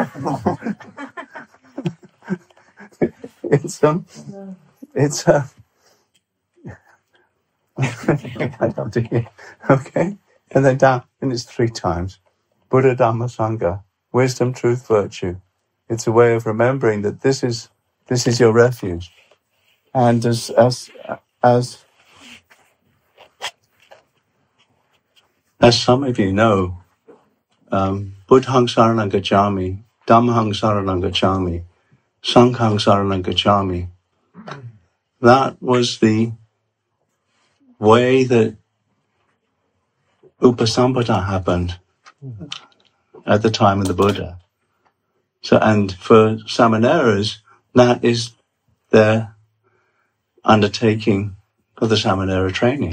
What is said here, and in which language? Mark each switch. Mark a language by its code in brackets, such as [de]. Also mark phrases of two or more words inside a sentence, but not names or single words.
[en] It's I come to here, okay, and then down, and it's 3 times. Buddha, Dhamma, Sangha, wisdom, truth, virtue. It's a way of remembering that this is your refuge, and as some of you know, [pi] Buddhaṃ saranam gacchāmi, Dhammhaṃ saranam gacchāmi, Sanghaṃ saranam gacchāmi. [en] That was the way that upasampadā happened at the time of the Buddha. So, and for Samaneras, that is their undertaking of the Samanera training.